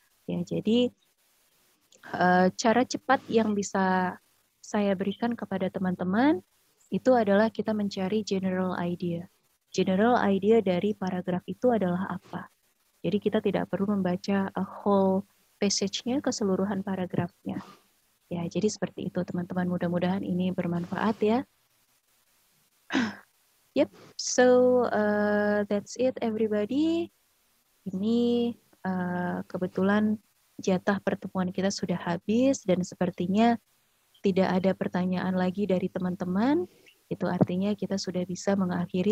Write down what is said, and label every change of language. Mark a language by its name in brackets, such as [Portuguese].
[Indonesian] Ya, jadi cara cepat yang bisa saya berikan kepada teman-teman itu adalah kita mencari general idea. General idea dari paragraf itu adalah apa? Jadi kita tidak perlu membaca [English] a whole passage-nya, [Indonesian] keseluruhan paragrafnya. Ya, jadi seperti itu teman-teman. Mudah-mudahan ini bermanfaat ya. [English] Yep, so that's it everybody. [Indonesian] Ini kebetulan jatah pertemuan kita sudah habis dan sepertinya tidak ada pertanyaan lagi dari teman-teman. Itu artinya kita sudah bisa mengakhiri